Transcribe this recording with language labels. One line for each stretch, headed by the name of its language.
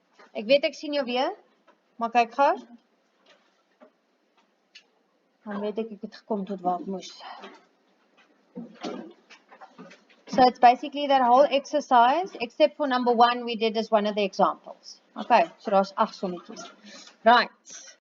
Afrikaans: Ek weet ek sien jou weer, maar kyk gou. Dan weet ek het gekom tot waar ek moes.
English: So it's basically that whole exercise, except for number 1 we did as one of the examples. Okay,
Afrikaans: so daar's 8 sommetjies.
English: Right.